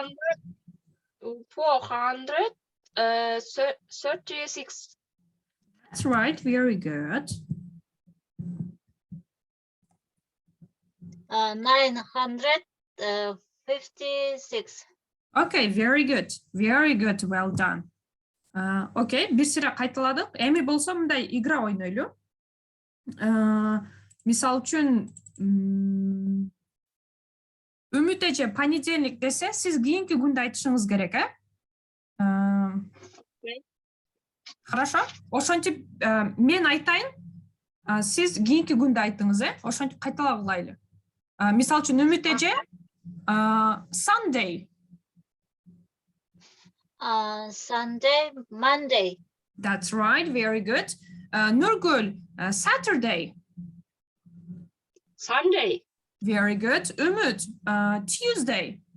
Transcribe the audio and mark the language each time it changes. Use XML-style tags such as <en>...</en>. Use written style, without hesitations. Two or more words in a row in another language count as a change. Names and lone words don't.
<en>436. That's right. Very good. 956. Okay, very good. Very good. Well done.</en> <ky>Okay, бир сыра кайталадык. Эми болсо мындай игра ойнойлу. Мисал үчүн Үмүт эже понедельник десе, сиз кийинки күндү айтышыңыз керек, э? Хорошо? Ошентип мен айтайын, сиз кийинки күндү айтыңыз, э? Ошентип кайталап кылайлы. Мисал үчүн Үмүт эже Sunday.</ky> <en>Sunday, Monday. That's right, very good. Nurgul, Saturday. Sunday. Very good. Umut, Tuesday.</en>